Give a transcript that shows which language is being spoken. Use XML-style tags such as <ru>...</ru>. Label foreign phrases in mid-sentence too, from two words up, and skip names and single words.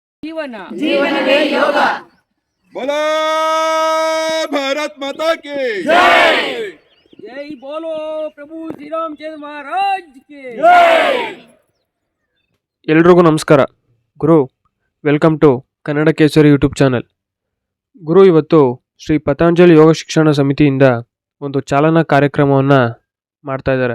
<kn>ಜೀವನ ಜೀವನವೇ ಯೋಗ.</kn> <hi>बोलो भारत माता की जय बोलो प्रभु श्रीरामचंद्र महाराज के</hi> <kn>ಎಲ್ರಿಗೂ ನಮಸ್ಕಾರ.</kn> <en>ಗುರು, welcome to Kannada Kesari YouTube channel.</en> <kn>ಗುರು, ಇವತ್ತು ಶ್ರೀ ಪತಂಜಲಿ ಯೋಗ ಶಿಕ್ಷಣ ಸಮಿತಿಯಿಂದ ಒಂದು ಚಾಲನಾ ಕಾರ್ಯಕ್ರಮವನ್ನು ಮಾಡ್ತಾ ಇದ್ದಾರೆ.</kn>